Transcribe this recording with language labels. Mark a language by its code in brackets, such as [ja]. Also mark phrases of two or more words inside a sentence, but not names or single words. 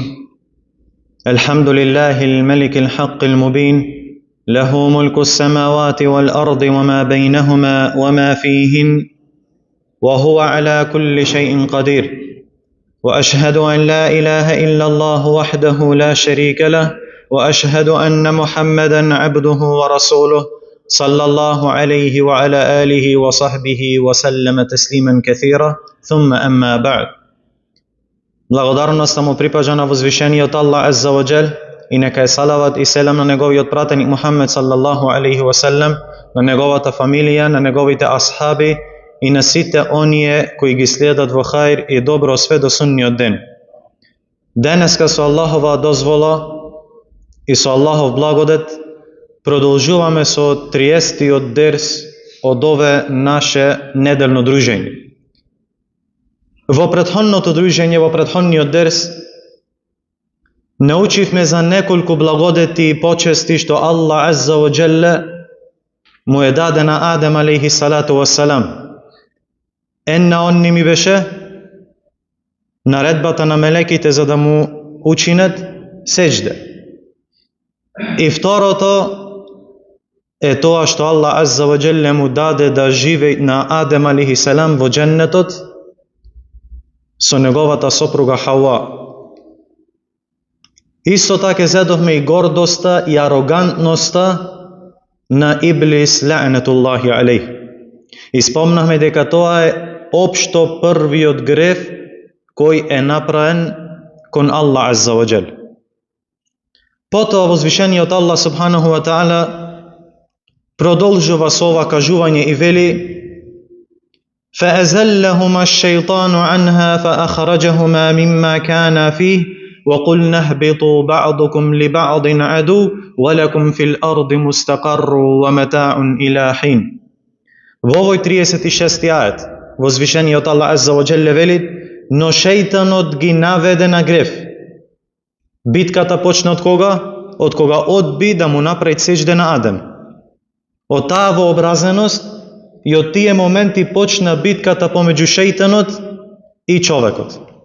[ar] الحمد لله الملك الحق المبين، له ملك السماوات والأرض وما بينهما وما فيهن، وهو على كل شيء قدير. وأشهد أن لا إله إلا الله وحده لا شريك له، وأشهد أن محمدا عبده ورسوله صلى الله عليه وعلى آله وصحبه وسلم تسليما كثيرا. ثم أما بعد. [mk] Благодарноста му припажа на возвишениот Аллах [ar] عز وجل [mk] и нека е салават и селам на неговиот пратеник Мухаммед [ar] صلى الله عليه وسلم, [mk] на неговата фамилија, на неговите асхаби и на сите оние кои ги следат во хаир и добро све до судниот ден. Денеска со Аллахова дозвола и со Аллахов благодет продолжуваме со 30-тиот дерс од ове наше неделно дружење. Во претходното дружење, во претходниот дерс, научивме за неколку благодети и почести што Аллах [ar] عز وجل [mk] му е даде на Адем [ar] عليه الصلاة والسلام. [mk] Една онни ми беше наредбата на мелеките за да му учинат сеџде. И второто е тоа што Аллах [ar] عز وجل [mk] му даде да живее на Адем [ar] عليه السلام [mk] во џеннетот со неговата сопруга Хауа. Исто така зедовме и гордоста и арогантноста на Иблис [ar] لعنة الله عليه. [mk] И спомнахме дека тоа е општо првиот греф кој е направен кон Аллах [ar] عز وجل. [mk] Потоа возвишениот Аллах [ar] سبحانه وتعالى [mk] продолжува со ова кажување и вели: [ar] فأزلهما الشيطان عنها فأخرجهما مما كانا فيه وقلنا اهبطوا بعضكم لبعض عدو ولكم في الأرض مستقر ومتاع إلى حين. [mk] Во овој 36 ајет возвишениот Аллах [ar] عز وجل [mk] вели: но шејтанот ги наведе на греф. Битката почна од кога? Од кога одби да му направи сеџде на Адем. Од таа вообразеност и од тие моменти почна битката помеѓу шејтанот и човекот.